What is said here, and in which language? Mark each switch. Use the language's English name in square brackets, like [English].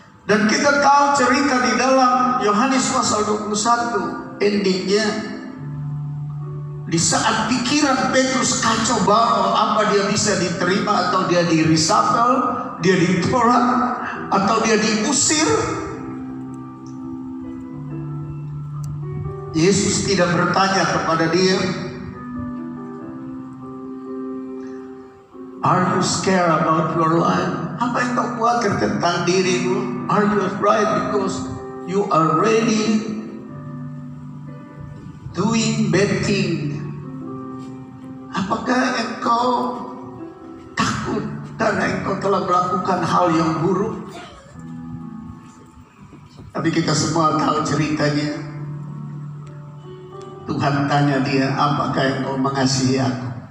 [Indonesian] Dan kita tahu cerita di dalam Yohanes pasal 21, endingnya di saat pikiran Petrus kacau balau, apa dia bisa diterima atau dia di reshuffle, dia ditolak atau dia diusir. Yesus tidak bertanya kepada dia, [English] "Are you scared about your life?" [Indonesian] Apa yang kau khawatir tentang dirimu? [English] Are you afraid because you are already doing bad thing? [Indonesian] Apakah engkau takut karena engkau telah melakukan hal yang buruk? Tapi kita semua tahu ceritanya. Tuhan tanya dia, apakah engkau mengasihi aku?